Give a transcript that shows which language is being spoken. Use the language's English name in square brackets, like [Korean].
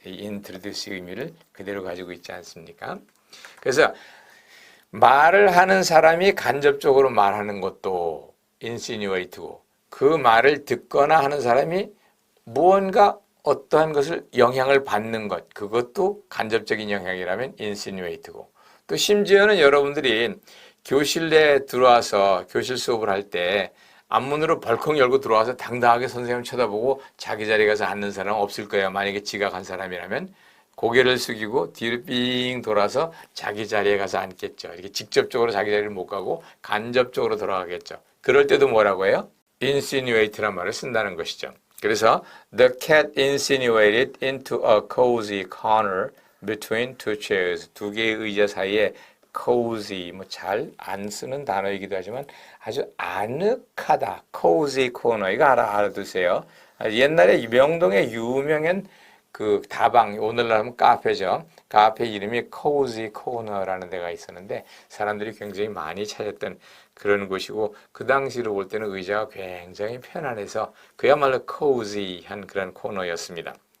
[Korean] 이 introduce 의미를 그대로 가지고 있지 않습니까? 그래서 말을 하는 사람이 간접적으로 말하는 것도 insinuate고, 그 말을 듣거나 하는 사람이 무언가 어떠한 것을 영향을 받는 것, 그것도 간접적인 영향이라면 insinuate고, 또 심지어는 여러분들이 교실 내에 들어와서 교실 수업을 할 때 앞문으로 벌컥 열고 들어와서 당당하게 선생님 쳐다보고 자기 자리에 가서 앉는 사람은 없을 거예요. 만약에 지각한 사람이라면 고개를 숙이고 뒤로 삥 돌아서 자기 자리에 가서 앉겠죠. 이렇게 직접적으로 자기 자리를 못 가고 간접적으로 돌아가겠죠. 그럴 때도 뭐라고 해요? insinuate란 말을 쓴다는 것이죠. 그래서 [English] the cat insinuated into a cozy corner between two chairs. [Korean] 두 개의 의자 사이에 cozy, 뭐 잘 안 쓰는 단어이기도 하지만 아주 아늑하다. cozy corner, 이거 알아두세요. 옛날에 명동에 유명한 그 다방, 오늘날 하면 카페죠. 카페 이름이 cozy corner라는 데가 있었는데 사람들이 굉장히 많이 찾았던 그런 곳이고, 그 당시로 볼 때는 의자가 굉장히 편안해서 그야말로 cozy한 그런 코너였습니다.